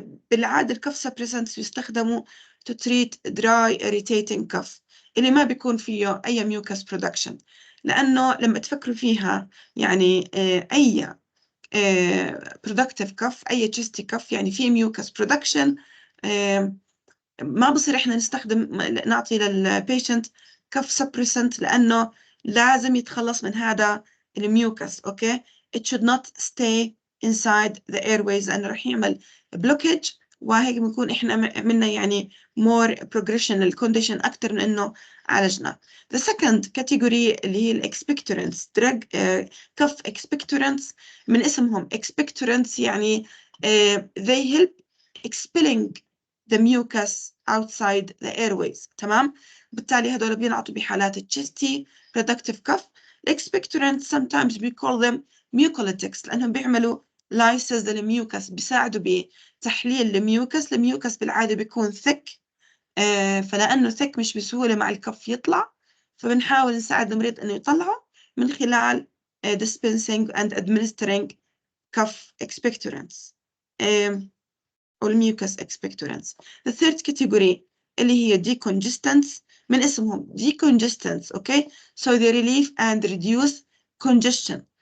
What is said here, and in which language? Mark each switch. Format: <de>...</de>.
<ar>بالعادة ال</ar> <en>cough suppressants</en> <ar>يستخدموا</ar> <en>to treat dry irritating cough</en> <ar>اللي ما بيكون فيه أي</ar> <en>mucus production،</en> <ar>لأنه لما تفكروا فيها يعني أي</ar> <en>productive cough،</en> <ar>أي</ar> <en>chesty cough</en> <ar>يعني فيه mucus production، ما بصير إحنا نعطي للبيشنت كف سبريسنت لأنه لازم يتخلص من هذا الميوكس. أوكي،</ar> <en>it should not stay inside the airways</en> <ar>لأنه رح يعمل blockage، وهيك بنكون إحنا عملنا يعني</ar> <en>more progression</en> <ar>للcondition أكتر من إنه عالجنا.</ar> <en>The second category</en> <ar>اللي هي</ar> <en>expectorants drug cough expectorants</en> <ar>من اسمهم</ar> <en>expectorants يعني they help expelling the mucus outside the airways.</en> <ar>تمام. بالتالي هذول بينعطوا بحالات ال</ar> <en>chesty productive cough. expectorants sometimes we call them mucolytics</en> <ar>لأنهم بيعملوا lysis للميوكس، بيساعدوا بتحليل الميوكس بالعادة بيكون thick، فلأنه thick مش بسهولة مع الكف يطلع، فبنحاول نساعد المريض إنه يطلعه من خلال</ar> <en>dispensing and administering cough expectorants</en> <ar>أو الميوكس expectorants.</ar> <en>The third category</en> <ar>اللي هي</ar> <en>decongestants</en> <ar>من اسمهم</ar> <en>decongestants. okay, so they relieve and reduce congestion.</en>